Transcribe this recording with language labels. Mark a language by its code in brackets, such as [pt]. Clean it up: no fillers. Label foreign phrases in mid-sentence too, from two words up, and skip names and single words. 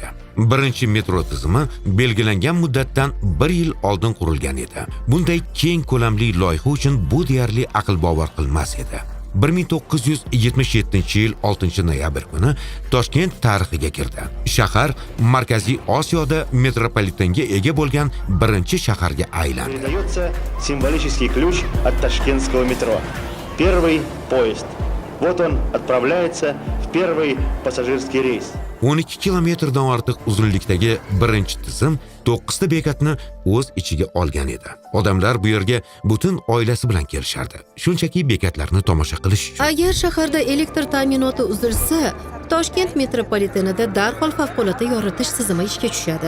[uz] Birinchi metro tizimi belgilangan muddatdan 1 yil oldin qurilgan edi. Bunday keng ko'lamli loyiha uchun bu deyarli aql bovar qilmas edi. 1977-yil 6-noyabr kuni Toshkent tarixiga kirdi. Shahar Markaziy Osiyoda metropolitenga ega bo'lgan birinchi shaharga aylandi. [ru] Передается символический ключ от ташкентского метро. Первый поезд. Вот он отправляется в первый пассажирский рейс. [uz] 12 kilometrdan ortiq uzunlikdagi birinchi tizim 9 ta bekatni o'z ichiga olgan edi. Odamlar bu yerga butun oilasi bilan kelishardi. Shunchaki bekatlarni tomosha qilish uchun. Agar shaharda elektr ta'minoti uzilsa, Toshkent metropolitenida darhol favqulodda yoritish tizimi ishga tushadi.